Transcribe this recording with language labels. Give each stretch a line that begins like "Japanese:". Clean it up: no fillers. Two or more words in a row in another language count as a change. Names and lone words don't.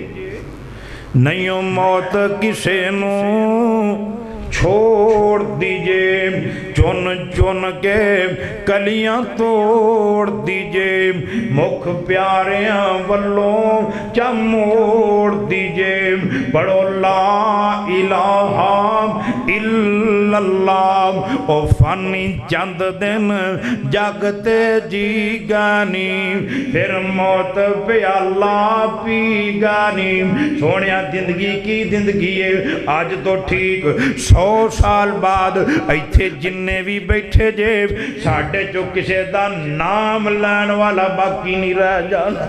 Punjabi: نہیں موت کسے نوں چھوڑ دیجے، چن چن کے کلیاں توڑ دیجے، مکھ پیاریاں ولوں چا موڑ دیجے، پڑھو
Arabic: لا إله إلا الله.
Punjabi: او فانی چند دن جگتے جی گانی فیر موت پیالہ پی گانی. سونیا زندگی کی زندگی ہے اج توں ٹھیک 100 سال بعد ایتھے جنے وی بیٹھے جے ساڈے چوں کسے دا ناں لین والا باقی نہیں رہ جانا.